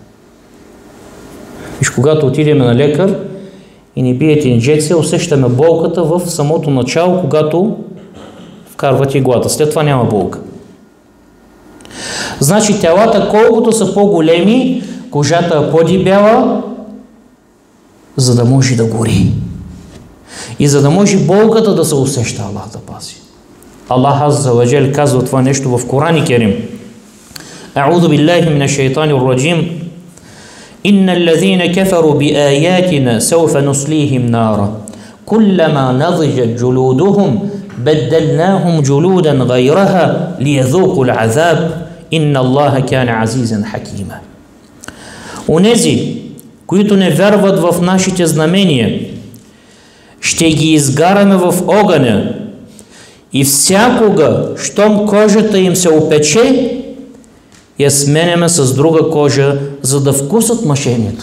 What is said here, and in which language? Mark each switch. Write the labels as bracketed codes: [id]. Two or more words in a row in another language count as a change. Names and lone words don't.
[bg] Виж, когато отидем на лекар и ни биете инжекция, усещаме болката в самото начало, когато вкарват иглата. След това няма болка. Значи тялата, колкото са по-големи, кожата е по-дебела, за да може да гори. И за да може болката да се усеща, Аллах да пази. Аллах [ar] عز وجل [bg] казва това нещо в Коран Керим: [ar] أعوذ بالله من الشيطان الرجيم. إن الذين كفروا بآياتنا سوف نصليهم نارا. كلما نضجت جلودهم بدلناهم جلودا غيرها ليذوقوا العذاب. إن الله كان عزيزا حكيما. [bg] Онези, които не вярват в нашите знамения, ще ги изгараме в огъня и всякога, щом кожата им се опече, я сменяме с друга кожа, за да вкусат мъчението.